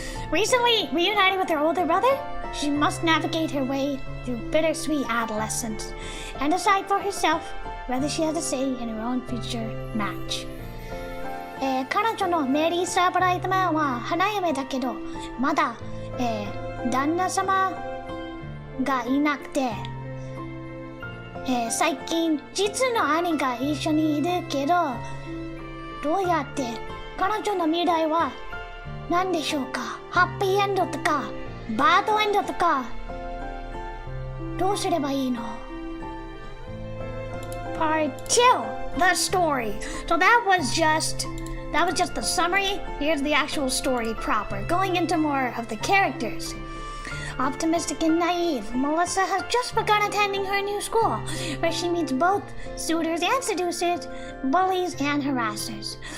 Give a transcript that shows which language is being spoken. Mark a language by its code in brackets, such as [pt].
[en] Recently reunited with her older brother, she must navigate her way through bittersweet adolescence and decide for herself whether she has a say in her own future match. [ja] 彼女のメリーサー・ブライトマンは花嫁だけどまだ、旦那様がいなくて、最近実の兄が一緒にいるけど、どうやって彼女の未来は何でしょうか？ハッピーエンドとかバードエンドとかどうすればいいの？ [en] Part 2, the story. So that was just the summary. Here's the actual story proper, going into more of the characters. Optimistic and naive, Melissa has just begun attending her new school, where she meets both suitors and seducers, bullies and harassers.